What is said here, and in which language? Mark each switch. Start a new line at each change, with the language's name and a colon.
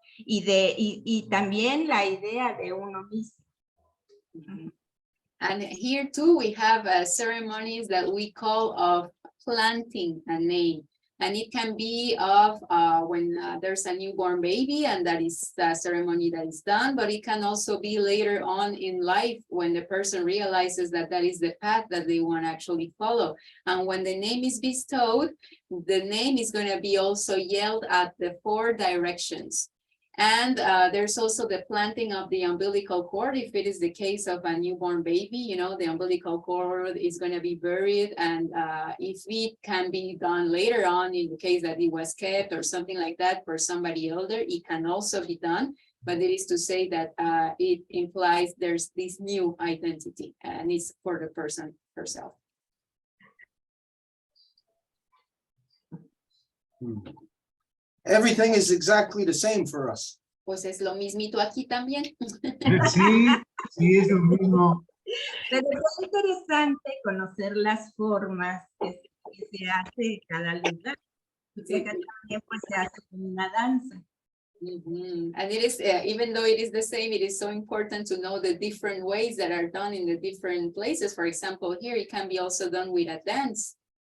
Spanish: Y también la idea de uno mismo.
English: And here too, we have ceremonies that we call of planting a name. And it can be of when there's a newborn baby, and that is the ceremony that is done, but it can also be later on in life when the person realizes that that is the path that they want to actually follow. And when the name is bestowed, the name is going to be also yelled at the 4 directions. And there's also the planting of the umbilical cord. If it is the case of a newborn baby, you know, the umbilical cord is going to be buried. And if it can be done later on, in the case that it was kept or something like that for somebody older, it can also be done. But it is to say that it implies there's this new identity, and it's for the person herself. Everything is exactly the same for us.
Spanish: Pues es lo mismito aquí también. Sí, es lo mismo. Pero es interesante conocer las formas que se hace cada lugar. Porque acá también pues, se hace una danza.
English: And it is, even though it is the same, it is so important to know the different ways that are done in the different places. For example, here it can be also done with a dance.